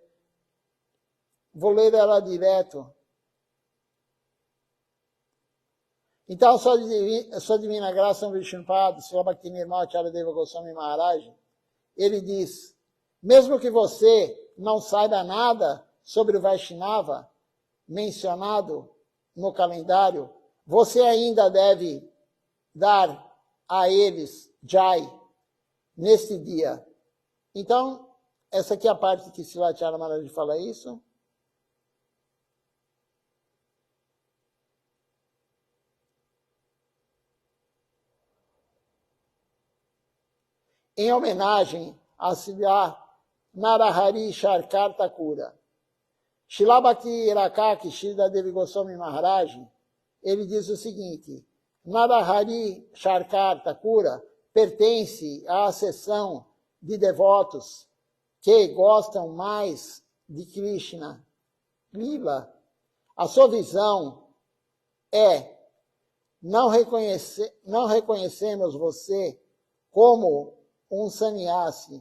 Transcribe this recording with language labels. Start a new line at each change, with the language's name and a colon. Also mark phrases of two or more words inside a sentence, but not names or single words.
Portuguese: Vou ler ela direto. Então, sua divina graça, Vishnupada, Sri Bhakti Nirmal Charadeva Goswami Maharaj, ele diz, mesmo que você não saiba nada sobre o Vaishnava mencionado no calendário, você ainda deve dar a eles Jai neste dia. Então, essa aqui é a parte que Srila Maharaj fala isso. Em homenagem a Srila Narahari Sharkar Thakura. Srila Bhakti Rakaki Srila Devi Goswami Maharaj, ele diz o seguinte: Narahari Sharkar Thakura pertence à seção de devotos que gostam mais de Krishna Lila. A sua visão é: não reconhecemos você como um sannyasi.